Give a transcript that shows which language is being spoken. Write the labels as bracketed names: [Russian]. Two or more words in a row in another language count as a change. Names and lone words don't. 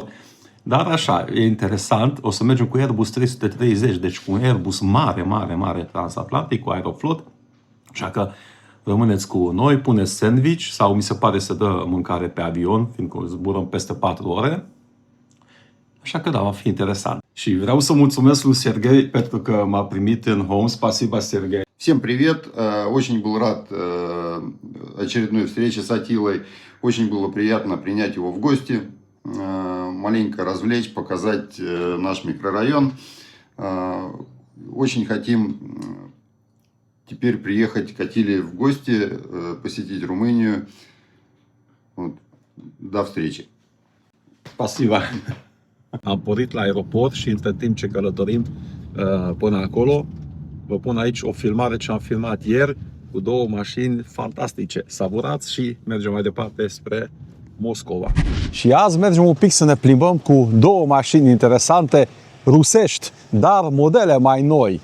[Romanian] Dar așa, e interesant, o să mergem cu Airbus 330, deci cu un Airbus mare transatlantic, cu Aeroflot. Așa că rămâneți cu noi, puneți sandwich sau mi se pare să dă mâncare pe avion, fiindcă zburăm peste 4 ore. Așa că da, va fi interesant. Și vreau să mulțumesc lui Serghei pentru că m-a primit în home. [Russian] Спасибо, Serghei. Всем привет! Очень был рад очередной встрече с Атилой. Очень было приятно принять его в гости. Маленько развлечь, показать наш микрорайон. Очень хотим теперь приехать к Атиле в гости, посетить Румынию. Вот. До встречи. Spasiba. [Romanian] Am pornit la aeroport și între timp ce călătorim până acolo, vă pun aici o filmare ce am filmat ieri cu 2 mașini fantastice. Savurați și mergem mai departe spre Moscova. Și azi mergem un pic să ne plimbăm cu 2 mașini interesante rusești, dar modele mai noi.